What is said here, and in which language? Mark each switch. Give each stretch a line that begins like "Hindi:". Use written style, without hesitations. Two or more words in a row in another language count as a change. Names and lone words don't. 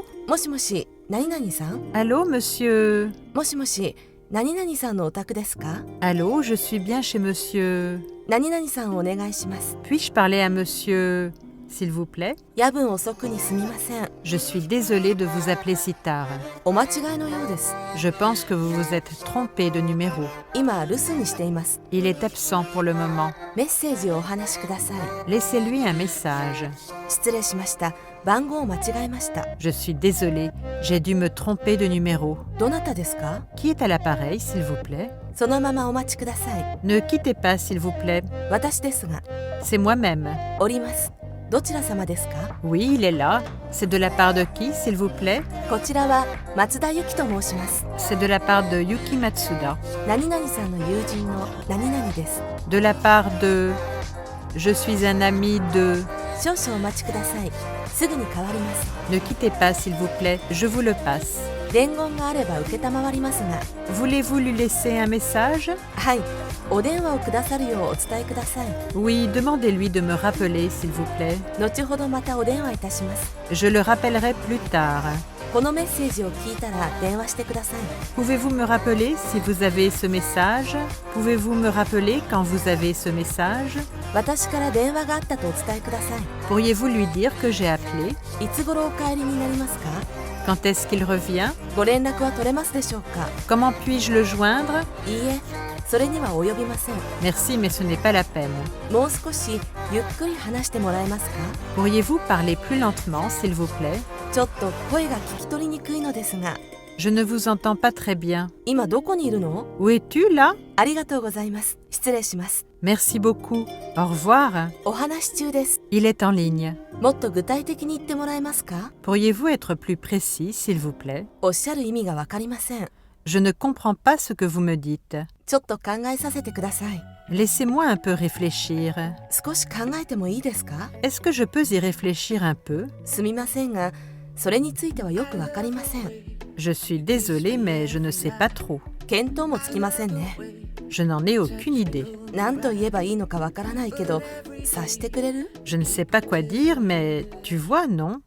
Japanese: もしもし、何々さん？
French: Allô, monsieur?
Japanese: もしもし、何々さんのお宅ですか？
French: Allô, je suis bien chez monsieur.
Japanese: 何々さんお願いします。
French: Puis-je parler à monsieur, s'il vous plaît?
Japanese: 夜分遅くにすみません。
French: Je suis désolée de vous appeler si tard.
Japanese: お間違いのようです。
French: Je pense que vous vous êtes trompé de numéro.
Japanese: 今留守にしています。
French: Il est absent pour le moment.
Japanese: メッセージをお話しください。
French: Laissez-lui un message.
Japanese: 失礼しました。 番号を間違えました。
French: Je suis désolée, j'ai dû me tromper de numéro.
Japanese: どなたですか？
French: Qui est à l'appareil, s'il vous plaît?
Japanese: そのままお待ちください。
French: Ne quittez pas, s'il vous plaît.
Japanese: 私ですが。
French: C'est moi-même.
Japanese: おります。どちら様ですか？
French: Oui, il est là. C'est de la part de qui, s'il vous plaît?
Japanese: こちらは松田由紀と申します。
French: C'est de la part de Yuki Matsuda.
Japanese: 何々さんの友人の何々です。
French: De la part de... Je suis un ami de...
Japanese: 少々お待ちください。すぐに変わります。
French: Ne quittez pas, s'il vous plaît. Je vous le passe.
Japanese: 伝言があれば承りますが。
French: Voulez-vous lui laisser un message?
Japanese: はい。お電話をくださるようお伝えください。
French: Oui, demandez-lui de me rappeler, s'il vous plaît.
Japanese: 後ほどまたお電話いたします。
French: Je le rappellerai plus tard.
Japanese: このメッセージを聞いたら電話してください。
French: Pouvez-vous me rappeler si vous avez ce message? Pouvez-vous me rappeler quand vous avez ce message?
Japanese: 私から電話があったとお伝えください。
French: Pourriez-vous lui dire que j'ai appelé?
Japanese: いつ頃お帰りになりますか？
French: Quand est-ce qu'il revient?
Japanese: ご連絡は取れますでしょうか？
French: Comment puis-je le joindre?
Japanese: いいえ、それには及びません。
French: Merci, mais ce n'est pas la peine.
Japanese: もう少しゆっくり話してもらえますか？
French: Pourriez-vous parler plus lentement, s'il vous plaît?
Japanese: ちょっと声が聞き取りにくいのですが。
French: Je ne vous entends pas très bien.
Japanese: 今どこにいるの？
French: Où es-tu, là?
Japanese: ありがとうございます。失礼します。
French: Merci beaucoup. Au revoir.
Japanese: お話し中です。
French: Il est en ligne.
Japanese: もっと具体的に言ってもらえますか？
French: Pourriez-vous être plus précis, s'il vous plaît?
Japanese: おっしゃる意味がわかりません。
French: Je ne comprends pas ce que vous me dites.
Japanese: ちょっと考えさせてください。
French: Laissez-moi un peu réfléchir.
Japanese: 少し考えてもいいですか？
French: Est-ce que je peux y réfléchir un peu?
Japanese: すみませんが、それについてはよくわかりません。
French: Je suis désolée, mais je ne sais pas trop.
Japanese: 見当もつきませんね。
French: Je n'en ai aucune idée.
Japanese: 何と言えばいいのかわからないけど、察してくれる？
French: Je ne sais pas quoi dire, mais tu vois, non?